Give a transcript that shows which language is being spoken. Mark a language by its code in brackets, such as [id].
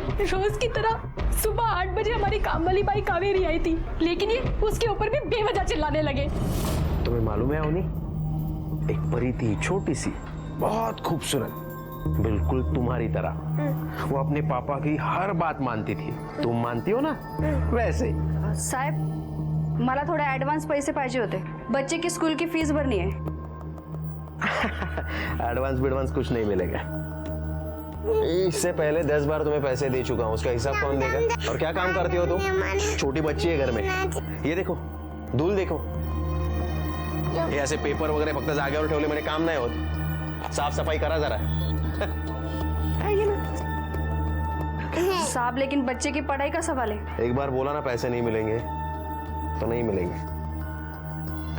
[hi] रोज की तरह सुबह 8 बजे हमारी काम वाली बाई कावेरी आई थी, लेकिन ये उसके ऊपर भी बेवजह चिल्लाने लगे। तुम्हें मालूम है अवनी, एक परी थी, छोटी सी, बहुत खूबसूरत, बिल्कुल तुम्हारी तरह। वो अपने पापा की हर बात मानती थी। तुम मानती हो ना, वैसे। [mr] साहेब, मला थोडे ऍडव्हान्स पैसे पाहिजे होते। [hi] बच्चे की स्कूल की फीस भरनी है। एडवांस बिडवांस कुछ नहीं मिलेगा। इससे पहले 10 बार तुम्हें पैसे दे चुका हूँ, उसका हिसाब कौन देगा? और क्या काम करती हो तुम? छोटी बच्ची है घर में। ये देखो, धूल देखो। [mr] ये ऐसे पेपर वगैरह फक्त जागेवर ठेवले म्हणजे काम नाही होत। साफ सफाई करा जरा। [hi] साहब, लेकिन बच्चे की पढ़ाई का सवाल है। एक बार बोला ना पैसे नहीं मिलेंगे तो नहीं मिलेंगे।